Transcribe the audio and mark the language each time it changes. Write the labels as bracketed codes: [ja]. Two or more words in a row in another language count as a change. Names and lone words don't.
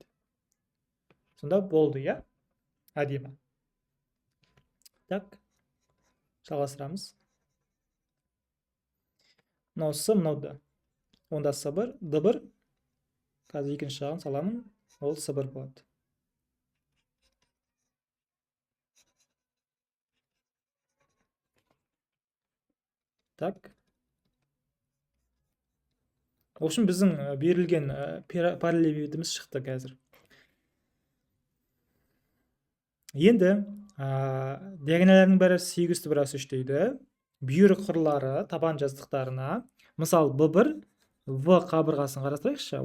[kk] Сонда болды, иә? Әдемі. Так, жалғастырамыз. Мынау С, мынау Д. Онда С1, Д1. Қазір екінші жағын саламын. Ол С1 болады. Так. [ru] В общем, [kk] біздің берілген параллелепипедіміз шықты қазір. Енді диагоналдардың бәрі 8 түбір асты 3 дейді. Бүйір құрлары табан жазықтықтарына, мысал Б1 В қабырғасын қарастырайықшы.